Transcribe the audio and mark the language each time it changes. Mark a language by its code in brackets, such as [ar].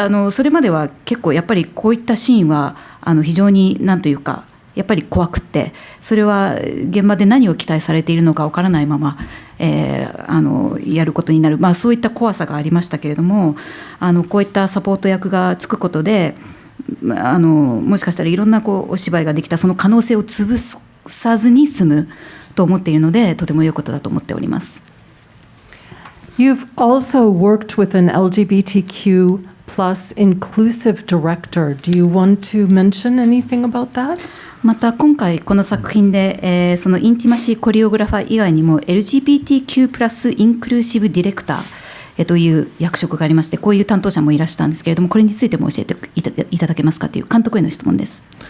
[ja] それまでは結構やっぱりこういったシーンは非常に何というかやっぱり怖くって、それは現場で何を期待されているのかわからないまま、やることになる、そういった怖さがありましたけれども、こういったサポート役がつくことでもしかしたらいろんなお芝居ができたその可能性を潰さずに済むと思っているので、とても良いことだと思っております。 [en] You've also worked with an LGBTQ+ inclusive director. Do you want to mention anything about that? [ja] また今回この作品で、そのインティマシーコリオグラファー以外にも LGBTQ+ インクルーシブディレクターという役職がありまして、こういう担当者もいらしたんですけれども、これについても教えていただけますかという監督への質問です。